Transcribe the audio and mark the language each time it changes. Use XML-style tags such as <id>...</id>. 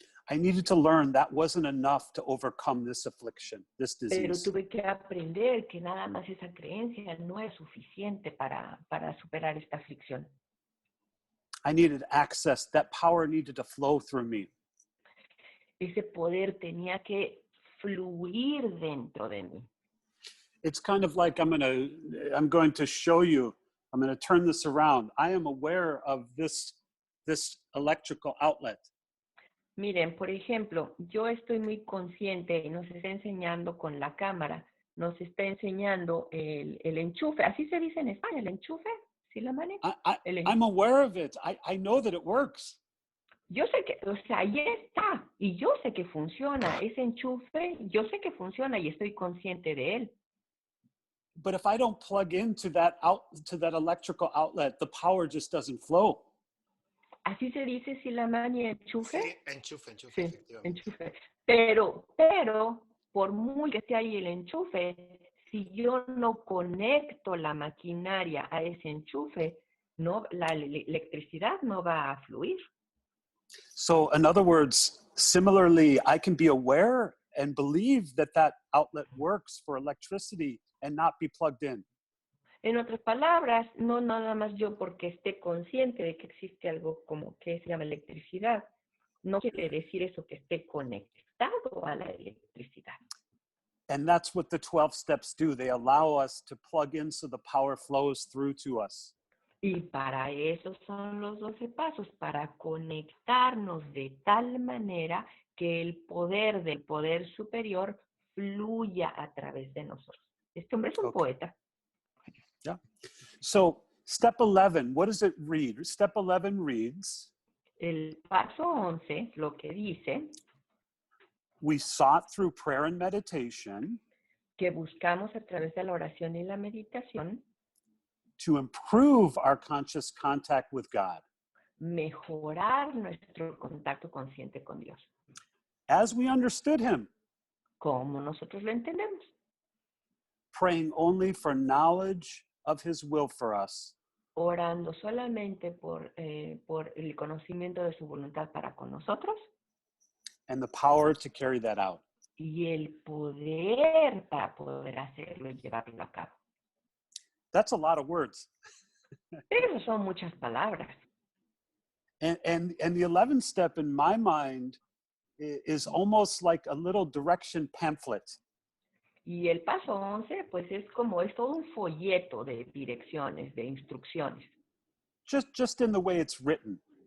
<en>I needed to learn that wasn't enough to overcome this affliction, this</en> <es>Pero</es> <en>disease.</en> <es>tuve que aprender que nada más esa creencia no es suficiente para superar esta aflicción.</es> <en>I needed access. That power needed to flow through me.</en> <es>Ese poder tenía que fluir dentro de mí.</es> <en>It's kind of like I'm going to show you, I'm going to turn this around. I am aware of this electrical outlet.</en> <es>Miren, por ejemplo, yo estoy muy consciente y nos está enseñando con la cámara, nos está enseñando el enchufe. ¿Así se dice en España, el enchufe? ¿Sí la maneja?</es> <en>I'm aware of it. I know that it works.</en> <es>Yo sé que, o sea, ahí está. Y yo sé que funciona. Ese enchufe, yo sé que funciona y estoy consciente de él.</es> <en>But if I don't plug into that electrical outlet, the power just doesn't flow.</en> <es>¿Así se dice si la mani enchufe? Sí, enchufe, Sí, efectivamente. enchufe. Pero, por muy que esté ahí el enchufe, si yo no conecto la maquinaria a ese enchufe, no, la electricidad no va a fluir.</es> <en>So in other words, similarly, I can be aware and believe that outlet works for electricity and not be plugged in.</en> <es>En otras palabras, no nada más yo porque esté consciente de que existe algo como que se llama electricidad, no quiere decir eso que esté conectado a la electricidad.</es> <en>And that's what the 12 steps do. They allow us to plug in so the power flows through to us.</en> <es>Y para eso son los 12 pasos, para conectarnos de tal manera que el poder del poder superior fluya a través de nosotros. Este hombre es un poeta.</es> <en>Yeah. So step 11, what does it read? Step 11 reads,</en> <es>El paso 11 lo que dice,</es> <en>we sought through prayer and meditation</en> <es>que buscamos a través de la oración y la meditación</es> <en>to improve our conscious contact with God.</en> <es>mejorar nuestro contacto consciente con Dios.</es> <en>As we understood him,</en> <es>Como nosotros lo entendemos.</es> <en>praying only for knowledge of his will for us.</en> <es>Orando solamente por el conocimiento de su voluntad para con nosotros.</es> <en>and the power to carry that out.</en> <es>y el poder para poder hacerlo y llevarlo a cabo.</es> <en>That's a lot of words.</en> <es>Pero son muchas palabras.</es> <en>And the 11th step in my mind is almost like a little direction pamphlet.</en> <es>Y el paso 11, pues es todo un folleto de direcciones, de instrucciones.</es> <en>Just in the way it's written.</en>